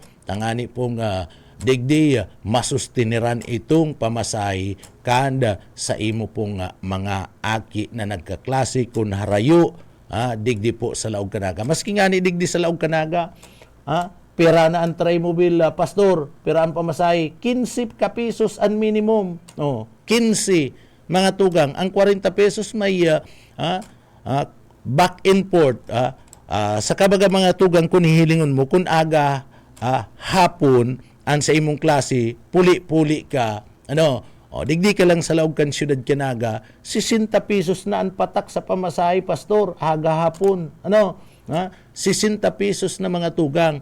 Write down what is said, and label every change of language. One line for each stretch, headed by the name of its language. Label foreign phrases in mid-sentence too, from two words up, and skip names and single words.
Bikol: Tangani pong digdi masustiniran itong pamasahe kanda sa imo pong mga aki na nagkaklase kun harayo digdi po sa laog kanaga. Maski nga ni digdi sa laog kanaga, pera na ang Tri-Mobile, pastor, pera ang pamasahe, 15 ka pesos ang minimum. 15 mga tugang. Ang 40 pesos may
English: back and forth.
Bikol: Sa kabaga mga tugang kung hihilingon mo, kung aga, hapon, ang sa imong klase, puli-puli ka, digdi ka lang sa laog kan siyudad Kanaga, 60 pesos na ang patak sa pamasahe, pastor, aga hapon. 60 pesos na mga tugang.